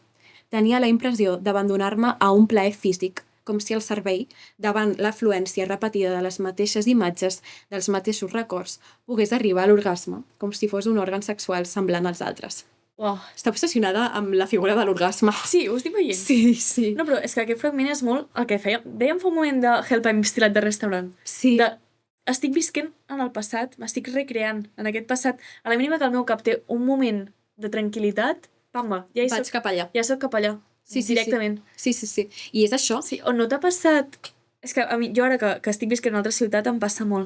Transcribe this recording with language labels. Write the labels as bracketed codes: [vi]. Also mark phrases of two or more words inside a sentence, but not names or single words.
[ca] Tenia la impressió d'abandonar-me a un plaer físic, com si el cervell, davant l'afluència repetida de les mateixes imatges, dels mateixos records, pogués arribar a l'orgasme, com si fos un òrgan sexual semblant als altres. Wow. Està obsessionada amb la figura de l'orgasme. Sí, ho estic veient. Sí. No, però és que aquest fragment és molt el que fèiem. Dèiem fa un moment de Help, I'm still at the restaurant. Sí. Estic visquent en el passat, m'estic recreant en aquest passat. A la mínima que el meu cap té un moment de tranquil·litat, pamba, vaig cap allà. Ja soc cap allà. Sí, directament. Sí. I és això. Sí, on no t'ha passat... És que a mi, jo ara que estic visquent en una altra ciutat em passa molt.